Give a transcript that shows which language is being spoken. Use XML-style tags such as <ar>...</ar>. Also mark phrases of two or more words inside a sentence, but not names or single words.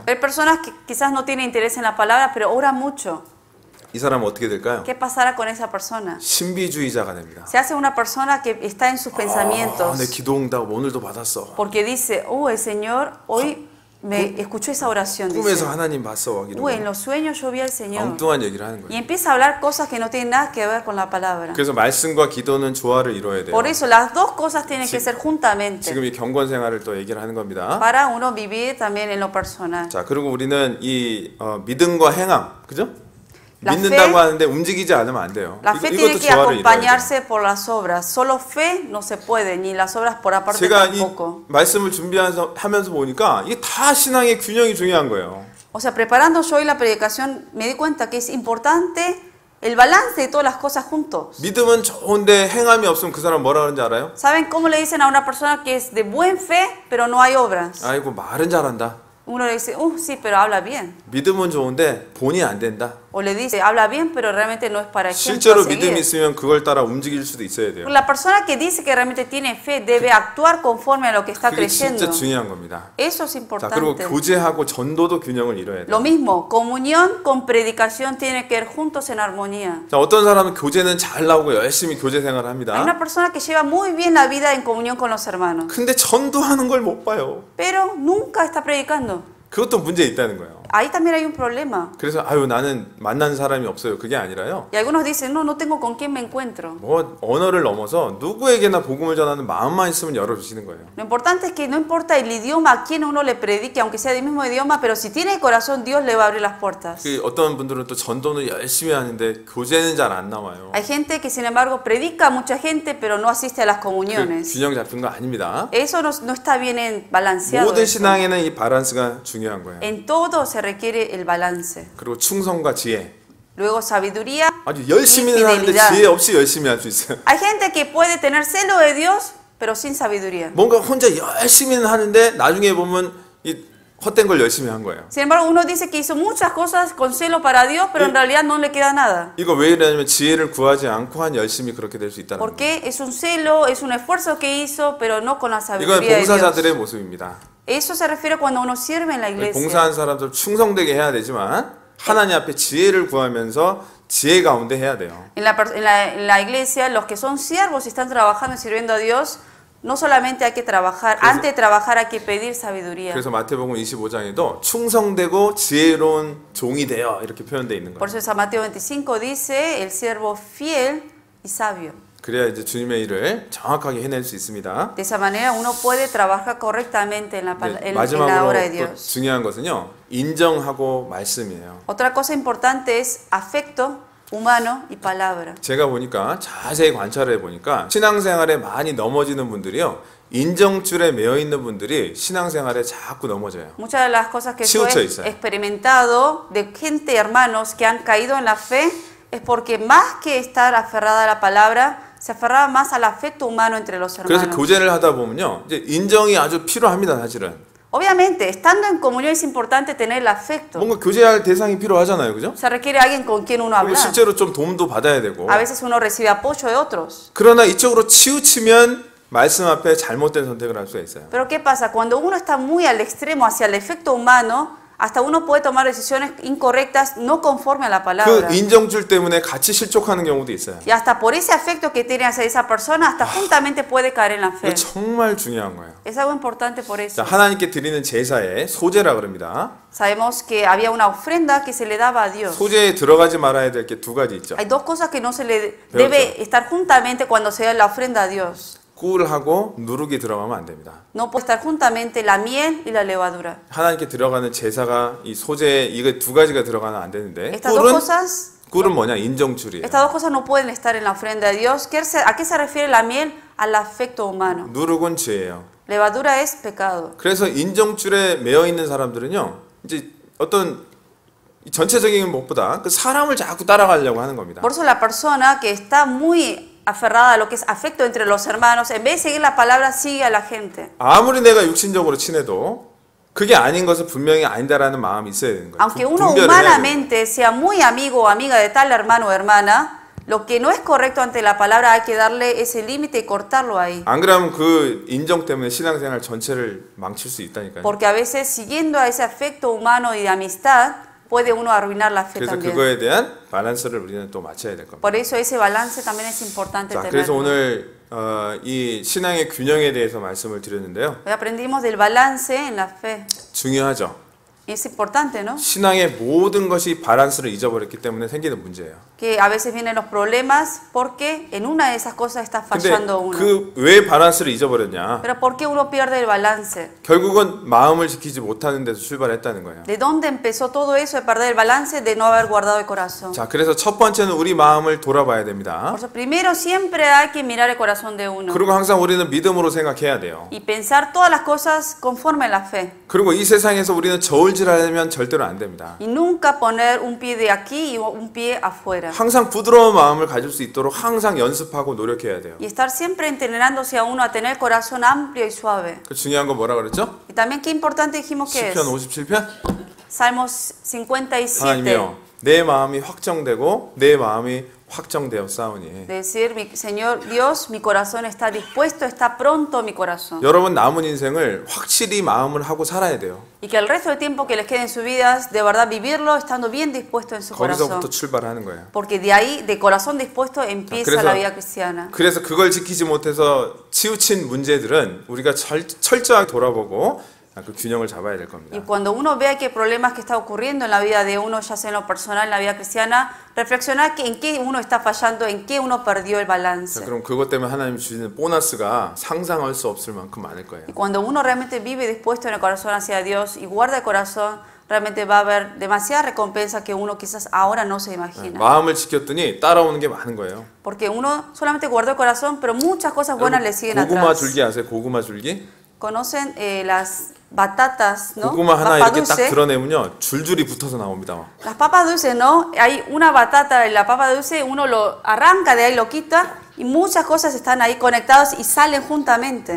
<es>Hay personas que quizás no tienen interés en la palabra pero oran mucho.</es> <ko>이 사람은 어떻게 될까요?</ko> <es>¿Qué pasará con esa persona?</es> <ko>신비주의자가 됩니다.</ko> <es>Se hace una persona que está en sus pensamientos.</es> <ko>내 기도 응답 오늘도 받았어.</ko> <es>Porque dice, el Señor hoy me escuchó esa oración. Dice,</es> <ko>꿈에서 하나님 봤어.</ko> <es>en los sueños yo vi al Señor.</es> <ko>엉뚱한 얘기를 하는</ko> <es>Y</es> <ko>거예요.</ko> <es>empieza a hablar cosas que no tienen nada que ver con la palabra.</es> <ko>그래서 말씀과 기도는 조화를 이루어야 돼요.</ko> <es>Por eso las dos cosas tienen que ser juntamente.</es> <ko>지금 이 경건 생활을 또 얘기를 하는 겁니다.</ko> <es>Para uno vivir también en lo personal.</es> <ko>자, 그리고 우리는 이 믿음과 행함, 그죠?</ko> <es>La</es> <ko>믿는다고</ko> <es>fe,</es> <ko>하는데 움직이지 않으면 안 돼요.</ko> <es>La fe tiene que acompañarse por las obras. Solo fe no se puede, ni las obras por aparte</es> <ko>제가</ko> <es>tampoco.</es> <ko>이 말씀을 준비하면서 보니까 이게 다 신앙의 균형이 중요한 거예요.</ko> <es>O sea, preparando yo hoy la predicación, me di cuenta que es importante el balance de todas las cosas juntos.</es> <ko>믿음은 좋은데 행함이 없으면 그 사람 뭐라 그러는지 알아요?</ko> <es>¿Saben cómo le dicen a una persona que es de buen fe, pero no hay obras?</es> <ko>아이고 말은 잘한다.</ko> <es>Uno le dice, sí, pero habla bien.</es> <ko>믿음은 좋은데 본이 안 된다.</ko> <es>O le dice, habla bien, pero realmente no es para ejemplo</es> <ko>실제로</ko> <es>a seguir.</es> <ko>믿음이 있으면 그걸 따라 움직일 수도 있어야 돼요.</ko> <es>La persona que dice que realmente tiene fe debe actuar conforme a lo que está</es> <ko>그게</ko> <es>creyendo.</es> <ko>진짜 중요한 겁니다.</ko> <es>Eso es</es> <ko>자,</ko> <es>importante.</es> <ko>그리고 교제하고 전도도 균형을 이뤄야 돼요.</ko> <es>Lo mismo, comunión con predicación tiene que ir juntos en armonía.</es> <ko>자, 어떤 사람은 교제는 잘 나오고 열심히 교제 생활을</ko> <es>Hay</es> <ko>합니다.</ko> <es>una persona que lleva muy bien la vida en comunión con los hermanos,</es> <ko>근데 전도하는 걸 못 봐요.</ko> <es>pero nunca está predicando.</es> <ko>그것도 문제 있다는 거예요.</ko> <es>Ahí también hay un problema.</es> <ko>그래서 아유 나는 만난 사람이 없어요. 그게 아니라요.</ko> <es>Y algunos dicen, no tengo con quién me encuentro.</es> <ko>뭐 언어를 넘어서 누구에게나 복음을 전하는 마음만 있으면 열어주시는 거예요.</ko> <es>Lo importante es que no importa el idioma a quien uno le predique, aunque sea del mismo idioma, pero si tiene corazón, Dios le va a abrir las puertas.</es> <ko>그 어떤 분들은 또 전도는 열심히 하는데 교제는 잘 안 나와요.</ko> <es>Hay gente que sin embargo predica a mucha gente, pero no asiste a las</es> <ko>그</ko> <es>comuniones.</es> <ko>균형 잡힌 거 아닙니다.</ko> <es>Eso no está bien balanceado.</es> <ko>모든</ko> <es>eso.</es> <ko>신앙에는 이 밸런스가 중요한 거예요.</ko> <es>En todo se requiere el balance.</es> <ko>그리고 충성과 지혜.</ko> <es>Luego sabiduría</es> <ko>아주 열심히</ko> <es>y</es> <ko>하는데</ko> <es>fidelidad.</es> <ko>지혜 없이 열심히 할 수 있어요.</ko> <es>Hay gente que puede tener celo de Dios, pero sin sabiduría.</es> <ko>뭔가 혼자 열심히는 하는데 나중에 보면 이 헛된 걸 열심히 한 거예요.</ko> <es>Sin embargo, uno dice que hizo muchas cosas con celo para Dios, pero en realidad no le queda nada.</es> <ko>이거 왜 이러냐면 지혜를 구하지 않고 한 열심히 그렇게 될 수 있다는 거예요.</ko> <es>Porque es un celo, es un esfuerzo que hizo, pero no con la</es> <ko>이건</ko> <es>sabiduría de Dios.</es> <ko>봉사자들의 모습입니다.</ko> <es>Eso se refiere cuando uno sirve en la iglesia.</es> <ko>봉사한 사람들 충성되게 해야 되지만 하나님 앞에 지혜를 구하면서 지혜 가운데 해야 돼요.</ko> <es>En la iglesia, los que son siervos y están trabajando y sirviendo a Dios, no solamente hay que trabajar, antes de trabajar hay que pedir sabiduría.</es> <ko>그래서 마태복음 25장에도 충성되고 지혜로운 종이 되어 이렇게 표현되어 있는</ko> <es>Por</es> <ko>거예요.</ko> <es>eso San Mateo 25 dice, el siervo fiel y sabio.</es> <ko>그래야 이제 주님의 일을 정확하게 해낼 수 있습니다.</ko> <es>De esa manera uno puede trabajar correctamente en la obra de</es> <ko>마지막으로 또</ko> <es>Dios.</es> <ko>중요한 것은요, 인정하고 말씀이에요.</ko> <es>Otra cosa importante es afecto humano y palabra.</es> <ko>제가 보니까 자세히 관찰해 보니까 신앙생활에 많이 넘어지는 분들이요, 인정줄에 매여 있는 분들이 신앙생활에 자꾸 넘어져요.</ko> <es>Muchas de las cosas que yo he experimentado de gente, hermanos, que han caído en la fe es porque más que estar aferrada a la palabra, se aferraba más al afecto humano entre los hermanos.</es> <ko>그래서 교제를 하다 보면요, 이제 인정이 아주 필요합니다, 사실은.</ko> <es>Obviamente, estando en comunión es importante tener el afecto.</es> <ko>뭔가 교제할 대상이 필요하잖아요, 그죠?</ko> <es>Se requiere alguien con quien uno hablar.</es> <ko>실제로 좀 도움도 받아야 되고.</ko> <es>A veces uno recibe apoyo de otros.</es> <ko>그러나 이쪽으로 치우치면 말씀 앞에 잘못된 선택을 할 수가 있어요.</ko> <es>Pero ¿qué pasa? Cuando uno está muy al extremo hacia el efecto humano, hasta uno puede tomar decisiones incorrectas no conforme a la palabra.</es> <ko>그 인정줄 때문에 같이 실족하는 경우도 있어요.</ko> <es>Y hasta por ese afecto que tiene hacia esa persona, hasta juntamente puede caer en la fe.</es> <ko>정말 중요한 거예요.</ko> <es>Es algo importante por eso.</es> <ko>자, 하나님께 드리는 제사의 소제라 그럽니다.</ko> <es>Sabemos que había una ofrenda que se le daba a Dios.</es> <ko>소제에 들어가지 말아야 될 게 두 가지 있죠.</ko> <es>Hay dos cosas que no se le debe estar juntamente cuando se da la ofrenda a Dios.</es> <ko>꿀하고 누룩이 들어가면 안 됩니다.</ko> <es>No puede estar juntamente la miel y la levadura.</es> <ko>하나님께 들어가는 제사가 이 소제에 이거 두 가지가 들어가면 안 되는데</ko> <es>Estas dos cosas,</es> <ko>꿀은 뭐냐? 인정줄이에요.</ko> <es>estas dos cosas no pueden estar en la ofrenda de Dios. ¿A qué se refiere la miel? Al afecto humano.</es> <ko>누룩은 죄예요.</ko> <es>Levadura es pecado.</es> <ko>그래서 인정줄에 매여 있는 사람들은요, 이제 어떤 전체적인 것보다 그 사람을 자꾸 따라가려고 하는 겁니다.</ko> <es>Por eso la persona que está muy aferrada a lo que es afecto entre los hermanos, en vez de seguir la palabra, sigue a la gente.</es> <ko>아무리 내가 육신적으로 친해도 그게 아닌 것은 분명히 아니다라는 마음이 있어야 되는 거예요.</ko> <es>Aunque uno humanamente sea muy amigo o amiga de tal hermano o hermana, lo que no es correcto ante la palabra hay que darle ese límite y cortarlo ahí.</es> <ko>안 그러면 그 인정 때문에 신앙생활 전체를 망칠 수 있다니까요.</ko> <es>Porque a veces siguiendo a ese afecto humano y de amistad puede uno arruinar la fe</es> <ko>그래서</ko> <es>también.</es> <ko>그거에 대한 밸런스를 우리는 또 맞춰야 될 겁니다.</ko> <es>Por eso ese balance también es importante</es> <ko>자,</ko> <es>tenerlo.</es> <ko>그래서 오늘 이 신앙의 균형에 대해서 말씀을 드렸는데요.</ko> <es>Hoy aprendimos del balance en la fe.</es> <ko>중요하죠.</ko> <es>Es importante, ¿no?</es> <ko>신앙의 모든 것이 밸런스를 잊어버렸기 때문에 생기는 문제예요.</ko> <es>Que a veces vienen los problemas porque en una de esas cosas está fallando uno.</es> <ko>그 왜 밸런스를 잊어버렸냐?</ko> <es>Pero ¿por qué uno pierde el balance?</es> <ko>결국은 마음을 지키지 못하는 데서 출발했다는 거예요.</ko> <es>¿De dónde empezó todo eso de perder el balance, de no haber guardado el corazón?</es> <ko>자, 그래서 첫 번째는 우리 마음을 돌아봐야 됩니다.</ko> <es>Por eso primero siempre hay que mirar el corazón de uno.</es> <ko>그리고 항상 우리는 믿음으로 생각해야 돼요.</ko> <es>Y pensar todas las cosas conforme a la fe.</es> <ko>그리고 이 세상에서 우리는 저울질하려면 절대로 안 됩니다.</ko> <es>Y nunca poner un pie de aquí y un pie afuera.</es> <ko>항상 부드러운 마음을 가질 수 있도록 항상 연습하고 노력해야 돼요.</ko> <es>Y estar siempre entrenándose a uno a tener el corazón amplio y suave.</es> <ko>그 중요한 건 뭐라 그랬죠?</ko> <es>Y también qué importante dijimos que es.</es> <ko>시편 57편?</ko> <es>Salmos 57.</es> <ko>하나님이여, 내 마음이 확정되고 내 마음이 확정되었사오니.</ko> <es>Decir, Señor Dios, mi corazón está dispuesto, está pronto mi corazón.</es> <ko>여러분 남은 인생을 확실히 마음을 하고 살아야 돼요.</ko> <es>Y que el resto del tiempo que les quede en sus vidas, de verdad vivirlo estando bien dispuesto en su corazón.</es> <ko>거기서부터 출발하는 거예요.</ko> <es>Porque de ahí, de corazón dispuesto, empieza la vida cristiana.</es> <ko>그래서 그걸 지키지 못해서 치우친 문제들은 우리가 철저하게 돌아보고 그 균형을 잡아야 될 겁니다.</ko> <es>Y cuando uno vea que hay problemas que está ocurriendo en la vida de uno, ya sea en lo personal, en la vida cristiana, reflexionar que en qué uno está fallando, en qué uno perdió el balance.</es> <ko>그럼 그것 때문에 하나님이 주시는 보너스가 상상할 수 없을 만큼 많을 거예요.</ko> <es>Y cuando uno realmente vive dispuesto en el corazón hacia Dios y guarda el corazón, realmente va a haber demasiada recompensa que uno quizás ahora no se imagina.</es> <ko>마음을 지켰더니 따라오는 게 많은 거예요.</ko> <es>Porque uno solamente guardó el corazón, pero muchas cosas buenas le siguen</es> <ko>고구마</ko> <es>atrás.</es> <ko>줄기 아세요? 고구마 줄기?</ko> <es>Conocen las batatas, ¿no?</es> <ko>고구마 하나</ko> <es>Papa</es> <ko>이렇게 딱</ko> <es>dulce.</es> <ko>드러내면요 줄줄이 붙어서 나옵니다.</ko> <es>Las papas dulces, ¿no? Hay una batata en la papa dulce, uno lo arranca de ahí, lo quita y muchas cosas están ahí conectadas y salen juntamente.</es>